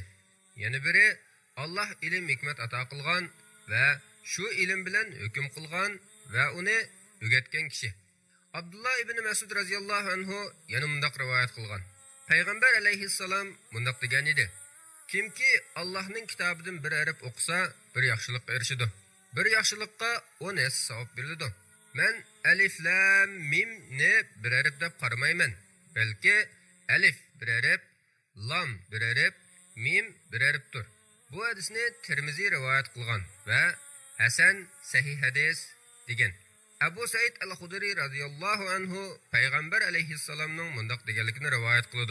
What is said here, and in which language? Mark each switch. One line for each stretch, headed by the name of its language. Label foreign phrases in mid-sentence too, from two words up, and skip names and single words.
Uzbek: Yana biri Alloh ilm hikmat ato qilgan va shu ilm bilan hukm qilgan va uni o'rgatgan kishi. Abdullah ibn Mas'ud
Arabic: رضي الله عنه
Uzbek: yana mundaq rivoyat qilgan. Payg'ambar alayhissalom mundaq degan edi: kimki Allohning kitobidan bir harf o'qisa, bir yaxshilikqa erishadi. Bir yaxshilikqa 10 savob beriladi. Men alif lam mim ne bir harf deb qaramayman, balki alif bir harf, lam bir harf, mim bir harfdir. Bu hadisni Tirmiziy rivoyat qilgan va
Arabic: حسن صحيح
Uzbek: hadis degan. Abu Said al-Khudri
Arabic: رضي الله عنه
Uzbek: payg'ambar alayhissalomning mundaq deganligini rivoyat qildi.